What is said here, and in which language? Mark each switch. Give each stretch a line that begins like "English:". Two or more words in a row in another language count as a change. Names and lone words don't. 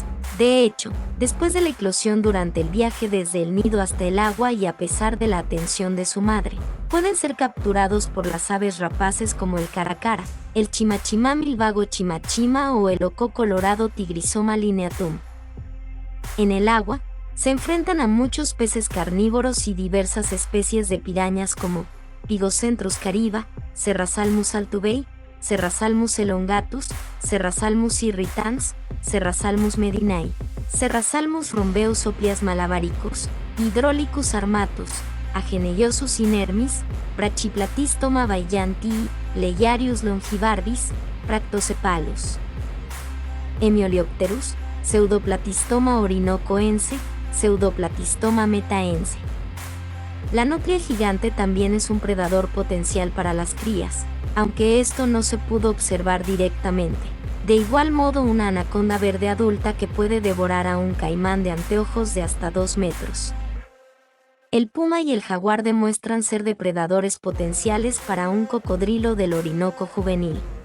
Spanish: De hecho, después de la eclosión durante el viaje desde el nido hasta el agua y a pesar de la atención de su madre, pueden ser capturados por las aves rapaces como el caracara, el chimachimamil vago chimachima o el oco colorado Tigrisoma lineatum. En el agua, se enfrentan a muchos peces carnívoros y diversas especies de pirañas como Pigocentrus cariba, Serrasalmus altubei, Serrasalmus elongatus, Serrasalmus irritans, Serrasalmus medinae, Serrasalmus rhombeus opias malabaricus, Hydrolicus armatus, Ageneiosus inermis, Brachyplatystoma baiantii, Leiarius longibardis, Practocephalus. Hemioliopterus, Pseudoplatystoma orinocoense, Pseudoplatystoma metaense. La nutria gigante también es un predador potencial para las crías, aunque esto no se pudo observar directamente. De igual modo, una anaconda verde adulta que puede devorar a un caimán de anteojos de hasta 2 metros. El puma y el jaguar demuestran ser depredadores potenciales para un cocodrilo del Orinoco juvenil.